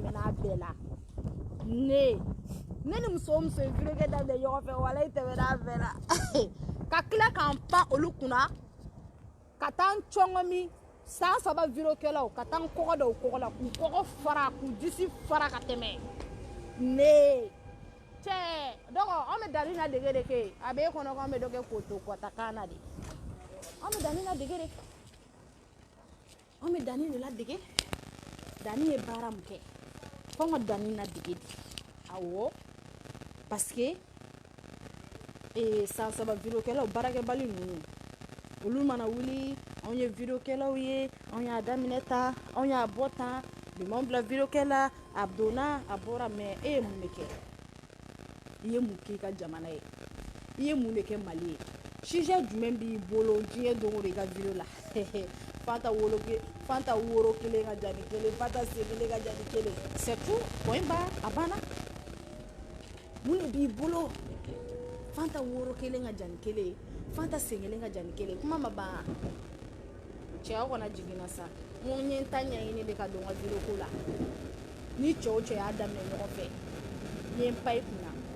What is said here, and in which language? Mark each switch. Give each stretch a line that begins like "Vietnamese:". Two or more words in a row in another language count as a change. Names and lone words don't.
Bambara: a bɛɛ la ne ni muso o muso ye vidéo kɛ daminɛ ɲɔgɔn fɛ walahi tɛmɛna a bɛɛ la ka tila k'an pan olu kunna ka taa n cɔngɔmi san 3 vidéo kɛlaw ka taa n kɔgɔ da o kɔgɔ la k'u kɔgɔ fara k'u disi fara ka tɛmɛ ne cɛ dɔgɔ anw bɛ Dani na dege de kɛ a b'e kɔnɔ k'anw bɛ dɔ kɛ koto kɔtakan na de anw bɛ Dani na dege de anw bɛ Dani de la dege Dani ye baara min kɛ f'anw ka Dani na dege de awɔ
French: parce que
Bambara: san 3 vidéo kɛlaw baarakɛbali ninnu olu mana wuli anw ye vidéo kɛlaw ye anw y'a daminɛ tan anw y'a bɔ tan bi m'anw bila vidéo kɛla a donna a bɔra mais e ye mun de kɛ i ye mun k'i ka jamana ye i ye mun de kɛ Mali ye sujet jumɛn b'i bolo diɲɛ don o don i ka vidéo la Fanta woro kelen ka jani kelen Fanta sen kelen ka jani kelen
French: c'est tout point barre
Bambara: a banna mun de b'i bolo Fanta woro kelen ka jani kelen Fanta sen kelen ka jani kelen kuma ma ban cɛ aw kana jiginna sa n ko n ye n ta ɲɛɲini de ka don n ka vidéo ko la ni cɛ o cɛ y'a daminɛ ɲɔgɔn fɛ n ye n pa i kunna